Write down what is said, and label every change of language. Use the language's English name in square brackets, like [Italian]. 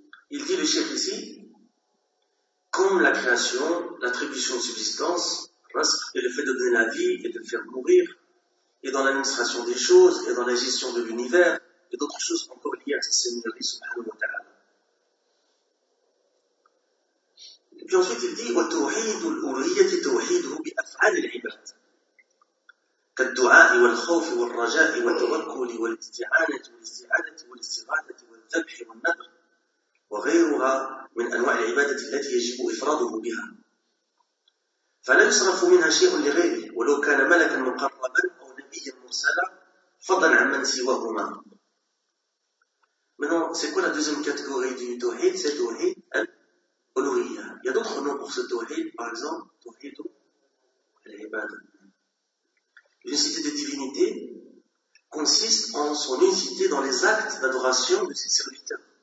[French] Il dit le chef ici, comme la création, l'attribution de subsistance, Razq, et le fait de donner la vie et de faire mourir, et dans l'administration des choses, et dans la gestion de l'univers, et d'autres choses encore liées à sa seigneurie, subhanahu wa ta'ala. Et puis ensuite, il dit, [Arabic] وَتُوحِيدُ الْأُولُوهِيَةِ تُوحِيدُهُ بِأَفْعَالِ الْعِبَادِ كالدعاء والخوف والرجاء والتوكل والاستعانة والاستعادة والاستغاثة والذبح والنذر وغيرها من أنواع العبادة التي يجب إفراده بها فلا يصرف منها شيء لغيره ولو كان ملكا مقربا أو نبيا مرسلا فضلا عن من سواهما. [French] Maintenant, c'est quoi la deuxième catégorie du tawhid? C'est tawhid al-uluhiyya. Il y a d'autres noms pour ce tawhid, par exemple, tawhid al-ibada. L'unicité des divinités consiste en son unicité dans les actes d'adoration de ses serviteurs.